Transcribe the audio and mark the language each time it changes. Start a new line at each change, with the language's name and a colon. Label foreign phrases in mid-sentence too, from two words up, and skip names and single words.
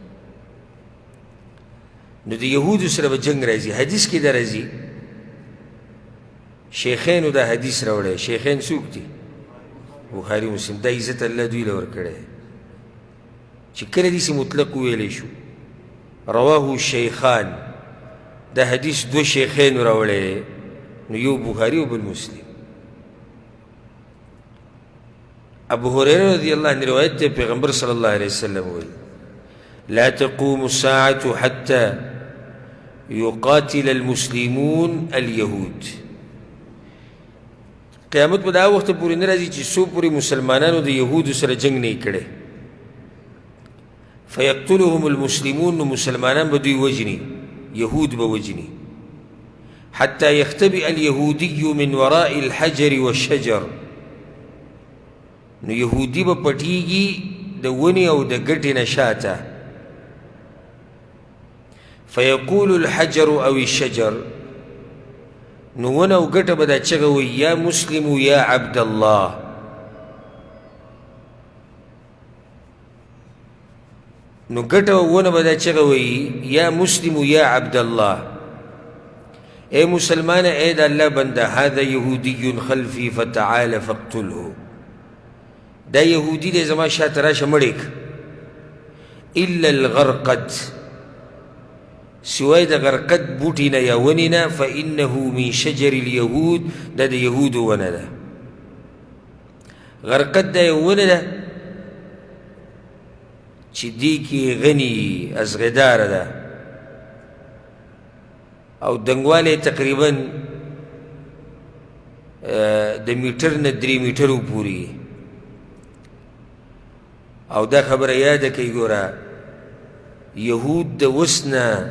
Pashto: نو د یهودو سره به جنګ راځي حدیث کې دا راځي شیخینو دا حدیث راوړی شیخین څوک دي بخاري مسلم دا عزت الله دوی له ورکړی چې کله داسې مطلق وویلی شو
Arabic: رواه شیخان
Pashto: دا حدیث دوه شیخینو راوړی نو یو بخاري او بل مسلم ابو هريره
Arabic: رضی الله عنه
Pashto: روایت دی پیغمبر
Arabic: صلی الله علیه وسلم
Pashto: وایي
Arabic: لا تقوم الساعة حتى يقاتل المسلمون اليهود
Pashto: قیامت به دا وخت پورې نه راځي چې څو پورې مسلمانانو د یهودو سره جنګ نه کړي
Arabic: فیقتلهم المسلمون
Pashto: نو مسلمانان به دوی وجني یهود به وجني
Arabic: حتى يختبئ اليهودي من وراء الحجر والشجر
Pashto: نو یهودي به پټیږي د ونې او د ګټې نه شاته
Arabic: فیقول الحجر او الشجر
Pashto: نو ونه او ګټه به دا چغه وایي
Arabic: یا مسلم یا عبد الله
Pashto: نو ګټه ونه به دا چغه وایي
Arabic: یا مسلم یا عبد الله
Pashto: اے مسلمان اے د الله بنده
Arabic: هذا یهودی خلفی فتعال فاقتله
Pashto: دا یهودی دی زما شاته راشه مړ
Arabic: الا الغرقد
Pashto: سوای د غرقد بوټي نه یا ونې نه
Arabic: فانه من شجر اليهود
Pashto: دا د یهودو ونه ده غرقد دا یو ونه ده چې دې کې غني ازغداره ده او دنګوالی تقریبا د میټر نه 3 میټرو پورې او دا خبره یاده کوي ګوره یهود د اوس نه